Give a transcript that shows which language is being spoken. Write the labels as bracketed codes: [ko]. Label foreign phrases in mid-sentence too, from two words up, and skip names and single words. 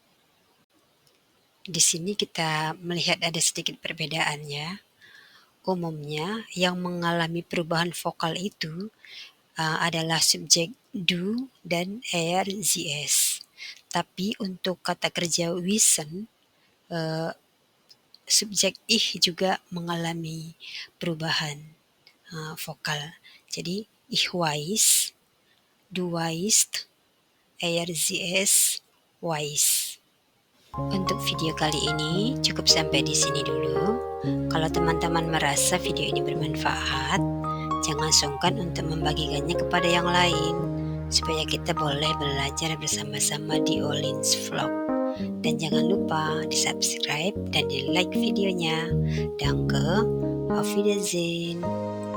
[id] Di sini kita melihat ada sedikit perbedaan ya. Umumnya yang mengalami perubahan vokal itu adalah subjek du dan [de] er, sie, es. [id] Tapi untuk kata kerja wissen, subjek ich juga mengalami perubahan vokal. [de] Jadi ich weiß, du weißt, er, sie, es weiß. [id] Untuk video kali ini cukup sampai di sini dulu. Kalau teman-teman merasa video ini bermanfaat, jangan sungkan untuk membagikannya kepada yang lain, supaya kita boleh belajar bersama-sama di Olin's Vlog. Dan jangan lupa di subscribe dan di like videonya. [de] Danke, auf Wiedersehen.